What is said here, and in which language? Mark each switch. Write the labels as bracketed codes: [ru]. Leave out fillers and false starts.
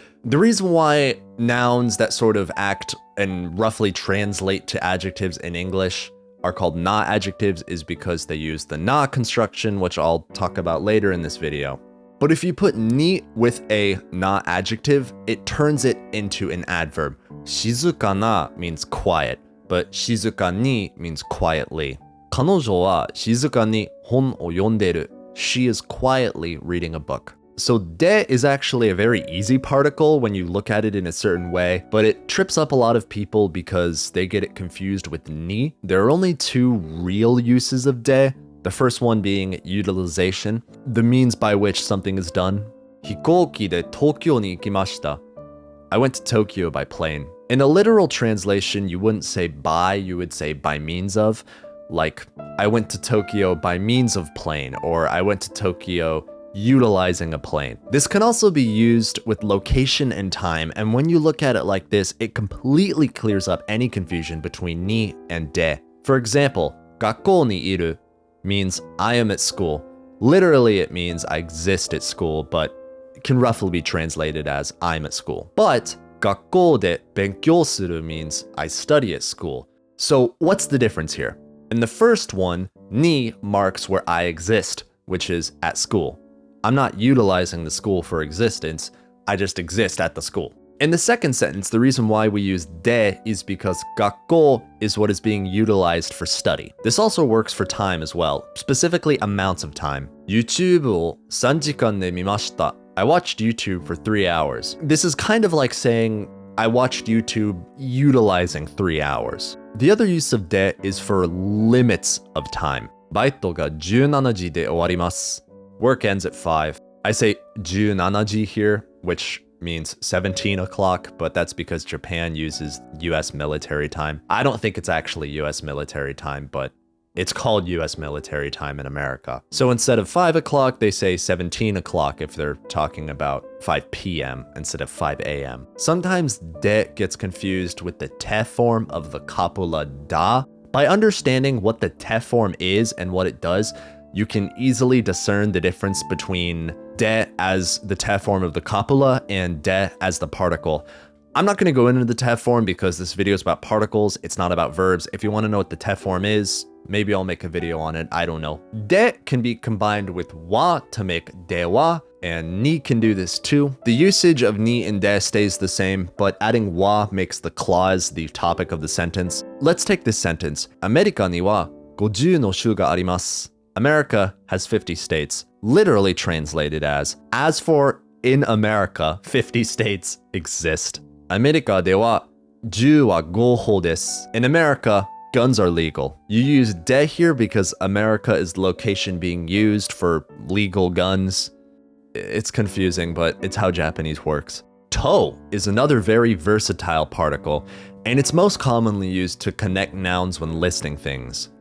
[en] The reason why nouns that sort of act and roughly translate to adjectives in English are called na adjectives is because they use the na construction, which I'll talk about later in this video. But if you put ni with a na adjective, it turns it into an adverb. Shizuka na means quiet, but shizuka ni means quietly. [ja] 彼女は静かに本を読んでる. [en] She is quietly reading a book. So de is actually a very easy particle when you look at it in a certain way, but it trips up a lot of people because they get it confused with ni. There are only two real uses of de. The first one being utilization, the means by which something is done. [ja] 飛行機で東京に行きました. [en] I went to Tokyo by plane. In a literal translation, you wouldn't say by, you would say by means of. Like, I went to Tokyo by means of plane, or I went to Tokyo utilizing a plane. This can also be used with location and time, and when you look at it like this, it completely clears up any confusion between ni and de. For example, [ja] 学校にいる [en] means I am at school. Literally, it means I exist at school, but it can roughly be translated as I'm at school. But [ja] 学校で勉強する [en] means I study at school. So what's the difference here? In the first one, ni marks where I exist, which is at school. I'm not utilizing the school for existence, I just exist at the school. In the second sentence, the reason why we use de is because 学校 is what is being utilized for study. This also works for time as well, specifically amounts of time. [ja] YouTube を3時間で見ました. [en] I watched YouTube for 3 hours. This is kind of like saying I watched YouTube utilizing 3 hours. The other use of de is for limits of time. [ja] バイトが17時で終わります. [en] Work ends at 5. I say 17時 here, which means 17 o'clock, but that's because Japan uses US military time. I don't think it's actually US military time, but it's called US military time in America. So instead of 5 o'clock, they say 17 o'clock if they're talking about 5 p.m. instead of 5 a.m. Sometimes de gets confused with the te form of the copula da. By understanding what the te form is and what it does, you can easily discern the difference between de as the te form of the copula and de as the particle. I'm not going to go into the te form because this video is about particles, it's not about verbs. If you want to know what the te form is, maybe I'll make a video on it, I don't know. De can be combined with wa to make dewa, and ni can do this too. The usage of ni and de stays the same, but adding wa makes the clause the topic of the sentence. Let's take this sentence. [ja] アメリカには50の州があります. [en] America has 50 states, literally translated as for in America, 50 states exist. [ja] アメリカでは銃は合法です. [en] In America, guns are legal. You use de here because America is the location being used for legal guns. It's confusing, but it's how Japanese works. To is another very versatile particle, and it's most commonly used to connect nouns when listing things.